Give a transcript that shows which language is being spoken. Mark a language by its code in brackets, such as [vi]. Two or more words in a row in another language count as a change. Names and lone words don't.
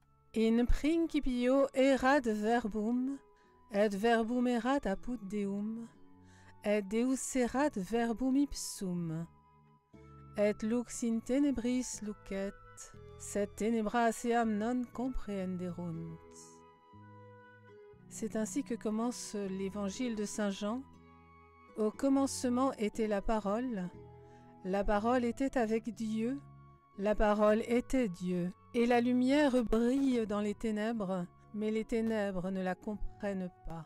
[la] In principio erat verbum, et verbum erat apud Deum, et Deus erat verbum ipsum, et lux in tenebris lucet, sed tenebras eam non comprehenderunt. [fr] C'est ainsi que commence l'évangile de Saint Jean. Au commencement était la parole était avec Dieu, la parole était Dieu, et la lumière brille dans les ténèbres, mais les ténèbres ne la comprennent pas.